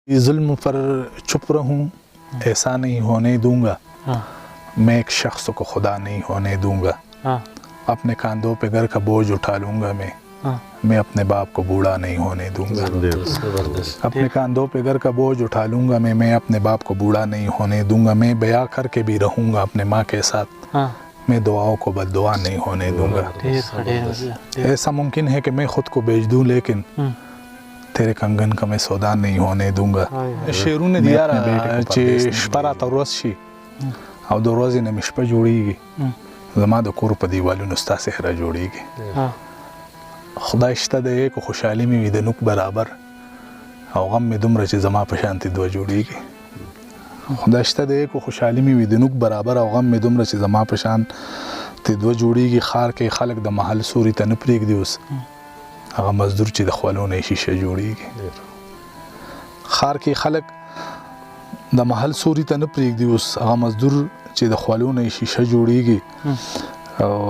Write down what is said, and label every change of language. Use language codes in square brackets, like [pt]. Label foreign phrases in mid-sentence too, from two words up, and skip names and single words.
[ur] ظلم پر چپ رہوں ایسا نہیں ہونے دوں گا میں ایک شخص کو خدا نہیں ہونے دوں گا اپنے کاندھوں پہ گھر کا بوجھ اٹھا لوں گا میں اپنے باپ کو بوڑھا نہیں ہونے دوں گا اپنے کاندھوں پہ گھر کا بوجھ اٹھا لوں گا میں اپنے باپ کو بوڑھا نہیں ہونے دوں گا میں بیاہ کر کے بھی رہوں گا اپنے ماں کے ساتھ میں دعاؤں کو بد دعا نہیں ہونے دوں گا ایسا ممکن ہے کہ میں خود کو بیچ دوں لیکن تیرے کنگن کا میں سودا نہیں ہونے دوں گا [ps] شیرونه دی یاره چې شپه راته ورځ شي او د ورځې نه مې شپه جوړیږي زما د کور په دیوالونو ستا صحرا جوړیږي خدای شته دی که خوشحالي مې وي د نوک برابر او غم مې دومره چې زما په شانتې دوه جوړیږي خدای شته دی که خوشحالي مې وي د نوک برابر او غم مې دومره چې زما په شانتې دوه جوړیږي خار کې خلک د محل سوري ته نه پرېږدي اوس هغه مزدور چې د خولو نه شیشه جوړیږي خار کې خلک د محل سوري ته نه پرېږدي اوس هغه مزدور چې د خولو نه شیشه جوړیږي او